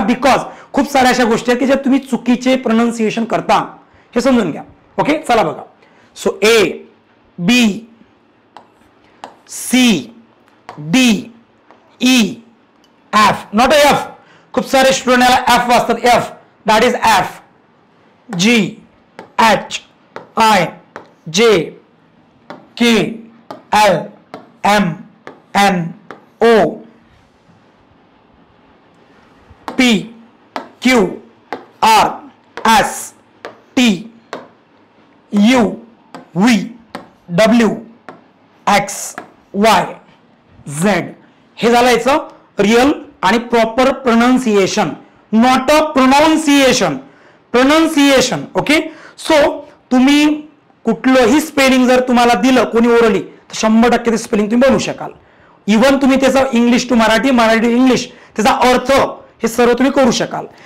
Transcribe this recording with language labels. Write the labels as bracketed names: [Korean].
[Marathi] Because खूप साऱ्या अशा गोष्टी आहेत की ज्या तुम्ही चुकीचे प्रोनाउन्सिएशन करता, हे समजून घ्या. ओके, चला बघा. [English] So A B C D E F, not F. [Marathi] खूप सारे स्टुडंट याला एफ वाचतात, F, [English] That is F. G H I J K L M N O P Q R S T U V W X Y Z. [Marathi] हे झालं याचं real आणि proper pronunciation, not a pronunciation, pronunciation. Okay. So तुम्ही कुठलंही spelling जर तुम्हाला दिलं कोणी ओरली तर 100% ते स्पेलिंग तुम्ही बनवू शकाल. इव्हन तुम्ही त्याचं English to Marathi, Marathi to English, त्याचा अर्थ हे सर्व तुम्ही करू शकाल.